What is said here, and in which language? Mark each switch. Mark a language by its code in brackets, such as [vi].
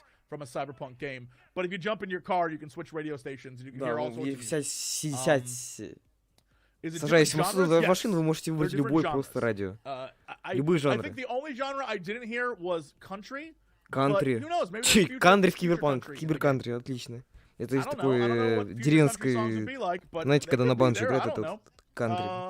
[en] From a cyberpunk game, but if you jump in your car, you can switch radio stations and you can hear all sorts of music. [ru] Сажаясь в машину, вы можете выбрать любой просто радио. Любые жанры. [en] I think the only genre I didn't hear was country. [ru] Кантри. Кантри в киберпанк. Киберкантри, отлично. Это из такой деревенской... Знаете, когда на банджо играет этот кантри.